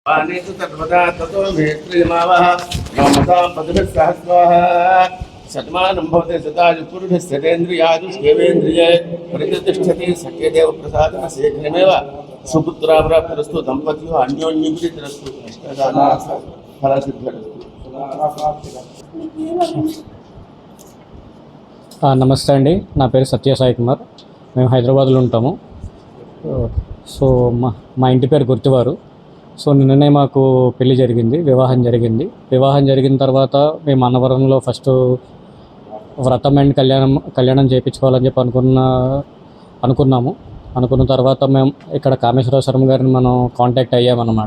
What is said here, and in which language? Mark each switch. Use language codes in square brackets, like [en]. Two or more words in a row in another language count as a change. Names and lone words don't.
[sa] वाणीतु तद्वदा ततो मे श्रीमावः नमतां पदभिः सहस्वाः शतमानं भवति शतायुपुरुषस्यतेन्द्रियायुष्येवेन्द्रिये प्रतिष्ठति सत्यदेवप्रसादेन शीघ्रमेव सुपुत्राप्राप्तिरस्तु दम्पत्योः अन्योन्यप्रीतिरस्तु फलसिद्धिरस्तु। [te] నమస్తే అండి, నా పేరు సత్యసాయి కుమార్. మేము హైదరాబాద్లో ఉంటాము. సో మా ఇంటి పేరు గుర్తువారు. సో నిన్ననే మాకు పెళ్లి జరిగింది, వివాహం జరిగిన తర్వాత మేము అన్నవరంలో ఫస్ట్ వ్రతం అండ్ కళ్యాణం చేయించుకోవాలని చెప్పి అనుకున్న తర్వాత మేము ఇక్కడ కామేశ్వర శర్మ గారిని మనం కాంటాక్ట్ అయ్యామన్నమాట.